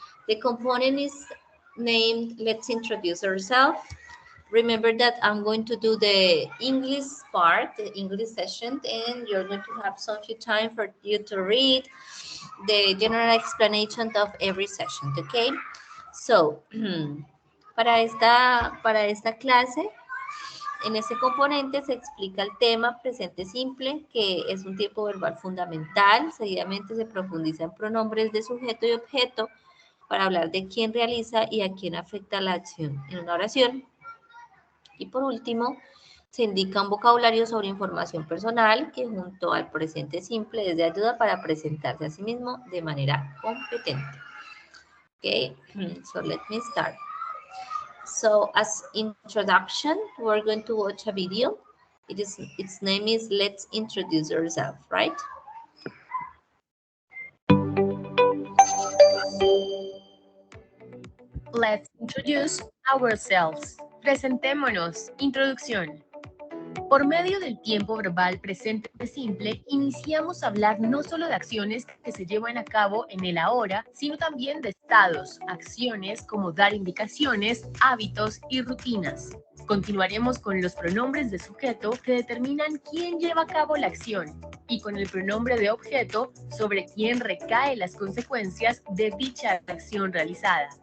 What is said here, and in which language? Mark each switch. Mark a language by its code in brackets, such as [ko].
[en] The component is named Let's Introduce Ourselves. Remember that I'm going to do the English part, the English session, and you're going to have some few time for you to read the general explanation of every session, okay? [es] So, para esta clase, en ese componente se explica el tema presente simple, que es un tiempo verbal fundamental. Seguidamente se profundiza en pronombres de sujeto y objeto para hablar de quién realiza y a quién afecta la acción en una oración. Y por último, se indica un vocabulario sobre información personal que junto al presente simple es de ayuda para presentarse a sí mismo de manera competente. [en] Okay, so let me start. So as introduction, we're going to watch a video. Its name is Let's Introduce Ourselves, right? Let's introduce ourselves. [es] Presentémonos. Introducción. Por medio del tiempo verbal presente simple, iniciamos a hablar no solo de acciones que se llevan a cabo en el ahora, sino también de estados, acciones como dar indicaciones, hábitos y rutinas. Continuaremos con los pronombres de sujeto que determinan quién lleva a cabo la acción y con el pronombre de objeto sobre quién recae las consecuencias de dicha acción realizada.